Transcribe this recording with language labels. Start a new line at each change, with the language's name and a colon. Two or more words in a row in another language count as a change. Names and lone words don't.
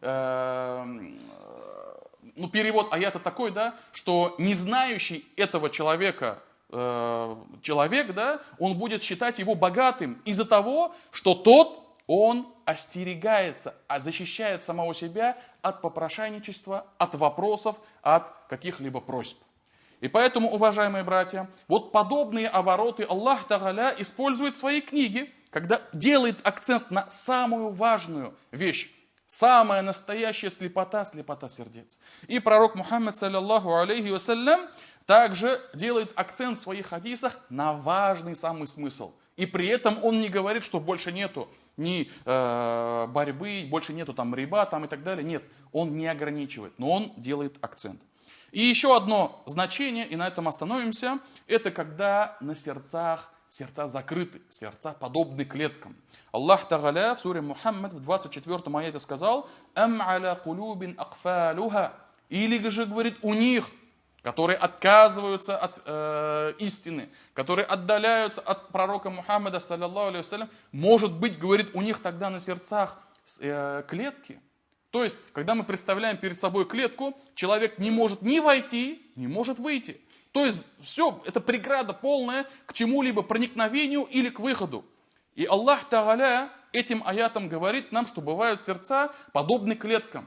Russian: Ну, перевод аята такой, да, что не знающий этого человека, человек, да, он будет считать его богатым из-за того, что тот, он остерегается, защищает самого себя от попрошайничества, от вопросов, от каких-либо просьб. И поэтому, уважаемые братья, вот подобные обороты
Arabic: الله تعالى
Russian: использует в своей книге, когда делает акцент на самую важную вещь. Самая настоящая слепота, слепота сердец. И пророк Мухаммад,
Arabic: صلى الله عليه وسلم,
Russian: также делает акцент в своих хадисах на важный самый смысл. И при этом он не говорит, что больше нету ни борьбы, больше нету там риба там, и так далее. Нет, он не ограничивает, но он делает акцент. И еще одно значение, и на этом остановимся, это когда на сердца закрыты, сердца подобны клеткам.
Arabic: الله تعالى
Russian: в суре Мухаммад в 24-м аяте сказал:
Arabic: «أم على قلوب أقفالها».
Russian: Или же, говорит, у них, которые отказываются от истины, которые отдаляются от пророка Мухаммада,
Arabic: صلى الله عليه وسلم,
Russian: может быть, говорит, у них тогда на сердцах клетки. То есть, когда мы представляем перед собой клетку, человек не может ни войти, не может выйти. То есть, все, это преграда полная к чему-либо проникновению или к выходу. И
Arabic: الله تعالى
Russian: этим аятом говорит нам, что бывают сердца подобны клеткам.